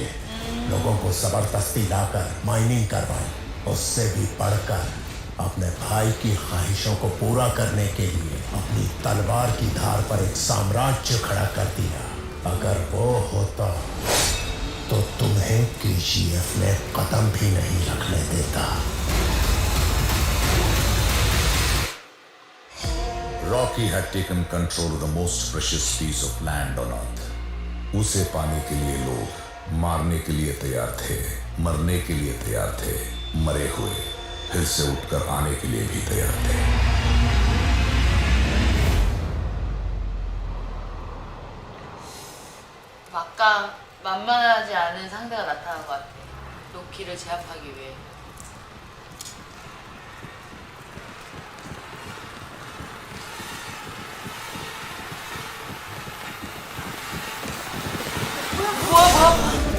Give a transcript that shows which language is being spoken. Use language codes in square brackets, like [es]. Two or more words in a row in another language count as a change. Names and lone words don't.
[hi] लोगों को जबरदस्ती लाकर माइनिंग करवाई, उससे भी बढ़कर अपने भाई की ख्वाहिशों को पूरा करने के लिए अपनी तलवार की धार पर एक साम्राज्य खड़ा कर दिया। अगर वो होता तो तुम्हें केजीएफ में कदम भी नहीं रखने देता। [en] Rocky had taken control of the most precious piece of land on earth. [hi] उसे पाने के लिए लोग मारने के लिए तैयार थे, मरने के लिए तैयार थे, मरे हुए फिर से उठकर आने के लिए भी तैयार थे। [ko] 아까 만만하지 않은 상대가 나타난 것 같아. 로키를 제압하기 위해. 뭐야?